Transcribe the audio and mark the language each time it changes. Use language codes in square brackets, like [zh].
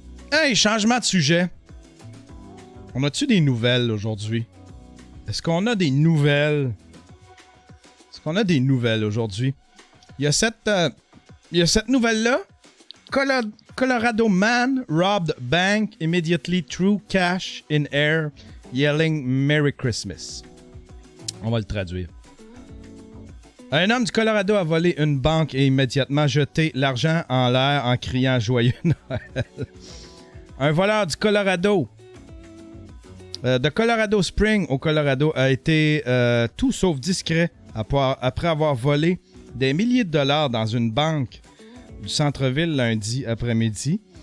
[fr] Hey, changement de sujet. On a-tu des nouvelles aujourd'hui? Est-ce qu'on a des nouvelles? Est-ce qu'on a des nouvelles aujourd'hui? Il y a cette nouvelle-là. [en] Colorado man robbed bank immediately threw cash in air, yelling Merry Christmas. [fr] On va le traduire. Un homme du Colorado a volé une banque et immédiatement jeté l'argent en l'air en criant Joyeux Noël. Un voleur du Colorado, de Colorado Springs au Colorado, a été tout sauf discret après avoir volé des milliers de dollars dans une banque du centre-ville lundi après-midi.